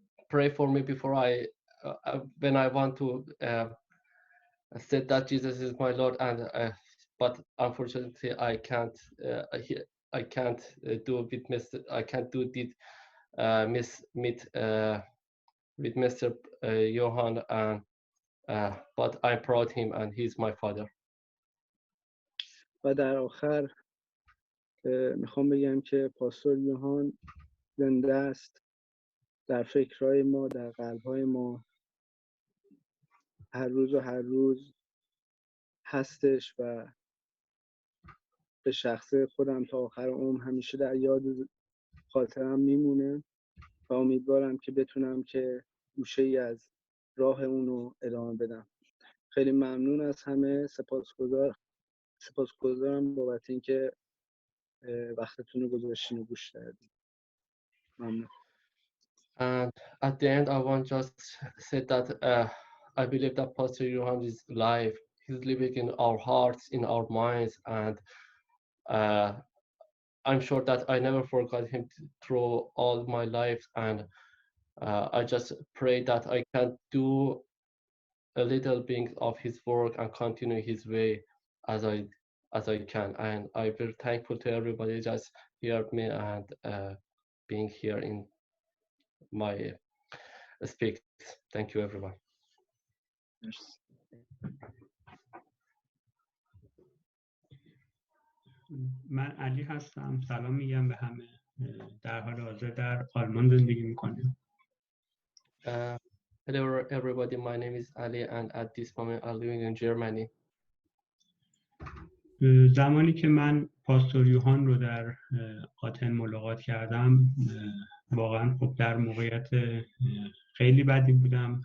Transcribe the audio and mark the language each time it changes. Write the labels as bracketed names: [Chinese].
[English] Pray for me before when I want to say that Jesus is my Lord, and but unfortunately I can't. I can't do with Mr. I can't do it meet with Mr. Johan, and but I brought him, and he's my father. [Persian] و در آخر میخوام بگم که پاستور یوهان زنده است، در فکرهای ما، در قلبهای ما، هر روز و هر روز هستش و به شخص خودم تا آخر عمر همیشه در یاد خاطرم میمونه و امیدوارم که بتونم که گوشه ای از راه اونو ادامه بدم. خیلی ممنون از همه، سپاسگزارم بابت اینکه وقتتون رو گذاشتین و گوش دادین. ممنون. [English] And at the end, I want just say that I believe that Pastor Johan is alive. He's living in our hearts, in our minds, and I'm sure that I never forgot him through all my life. And I just pray that I can do a little bit of his work and continue his way as I can. And I'm very thankful to everybody just heard me and being here in my speak. Thank you, everyone. [Persian] من علی هستم. سلام میگم به همه. در حال حاضر در آلمان زندگی میکنم. [English] Hello, everybody. My name is Ali, and at this moment, I'm living in Germany. [Persian] زمانی که من پاستور یوهان رو در آتن ملاقات کردم، واقعا خب در موقعیت خیلی بدی بودم.